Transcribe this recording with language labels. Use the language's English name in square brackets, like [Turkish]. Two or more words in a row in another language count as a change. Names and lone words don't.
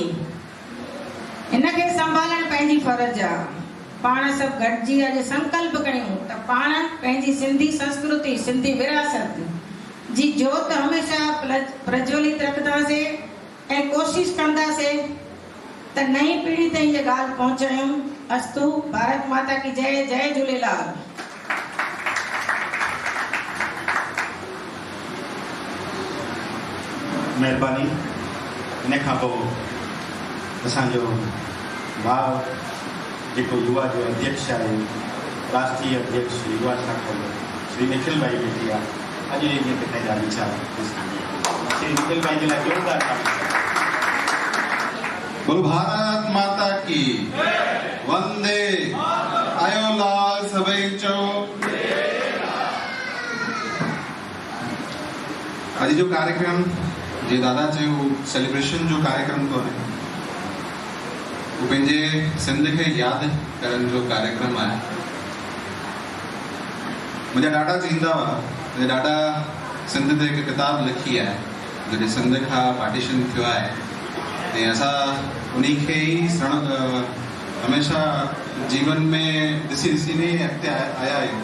[Sindhi] हिनखे संभालणु पंहिंजी फर्ज़ आहे। पाण सभु गॾिजी अॼु संकल्प कयूं त पाण पंहिंजी सिंधी संस्कृति, सिंधी विरासत जी जोत हमेशह प्रज्वलित रखंदासीं ऐं कोशिशि कंदासीं त नई पीढ़ी ताईं इहा ॻाल्हि पहुचायूं। [Hindi] अस्तु। भारत माता की जय। जय झूलेलाल। [Sindhi] महिरबानी। इन खां पोइ असांजो भाउ जेको युवा जो अध्यक्ष आहे, राष्ट्रीय अध्यक्ष युवा शाखा श्री निखिल भाई वेठी आहे। अॼु इहे किथे जा वीचार श्री निखिल भाई जे लाइ जोरदार [Hindi] बोलो भारत माता की वंदे। [Sindhi] आयो लाल सभई चो। अॼु जो कार्यक्रम जे दादा चयो सेलिब्रेशन जो कार्यक्रम तो है, वो पंहिंजे सिंध खे यादि करण जो कार्यक्रम आहे। मुंहिंजा ॾाढा चईंदा हुआ, मुंहिंजा ॾाढा सिंध ते हिकु किताब लिखी आहे जॾहिं सिंध खां पार्टीशन थियो आहे, ऐं असां उन्ही खे ई हमेशह जीवन में ॾिसी ने अॻिते आया आहियूं।